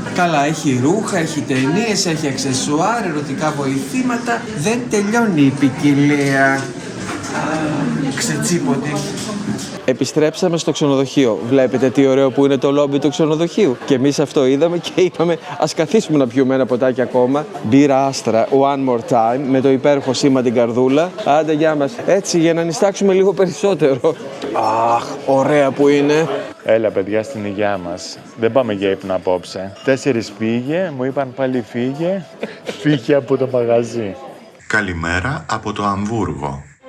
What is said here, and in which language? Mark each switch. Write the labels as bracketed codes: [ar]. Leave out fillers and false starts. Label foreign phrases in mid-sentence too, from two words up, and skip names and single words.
[el] Καλά, έχει ρούχα, έχει ταινίες, έχει αξεσουάρ, ερωτικά βοηθήματα. Δεν τελειώνει η ποικιλία. Ξετσίποτη. Επιστρέψαμε στο ξενοδοχείο. Βλέπετε τι ωραίο που είναι το λόμπι του ξενοδοχείου. Και εμείς αυτό είδαμε και είπαμε ας καθίσουμε να πιούμε ένα ποτάκι ακόμα. [en] Μπύρα Astra, one more time, [el] με το υπέροχο σήμα την καρδούλα. Άντε, γεια μας. Έτσι, για να νηστάξουμε λίγο περισσότερο. Αχ, ωραία που είναι. Έλα, παιδιά, στην υγειά μας. Δεν πάμε για ύπνο απόψε. 4 πήγε, μου είπαν πάλι φύγε. Φύγε από το μαγαζί. Καλημέρα από το Αμβούργο.